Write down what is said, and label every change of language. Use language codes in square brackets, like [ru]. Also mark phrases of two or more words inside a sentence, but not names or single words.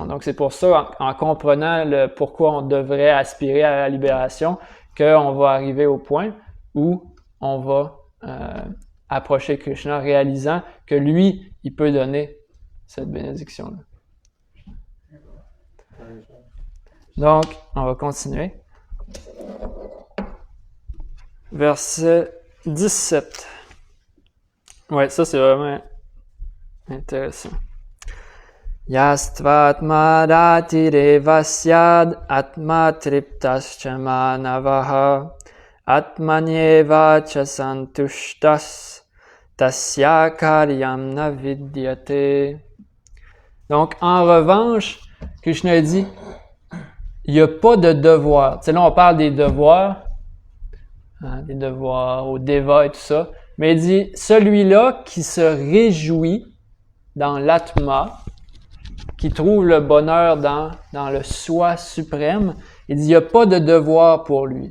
[fr] Donc, c'est pour ça, en comprenant pourquoi on devrait aspirer à la libération, qu'on va arriver au point où on va approcher Krishna, réalisant que lui, il peut donner cette bénédiction-là. Donc, on va continuer. Verset 17. Ouais, ça c'est vraiment intéressant. [sa] Yastvatma ratirevasyad atma triptascha manavaha atmanyeva cha santushtas tasya karyam na vidyate. [fr] Donc, en revanche, Krishna dit, il n'y a pas de devoir. Tu sais, là, on parle des devoirs au Deva et tout ça. Mais il dit, celui-là qui se réjouit dans l'Atma, qui trouve le bonheur dans le soi suprême, il dit, il n'y a pas de devoir pour lui.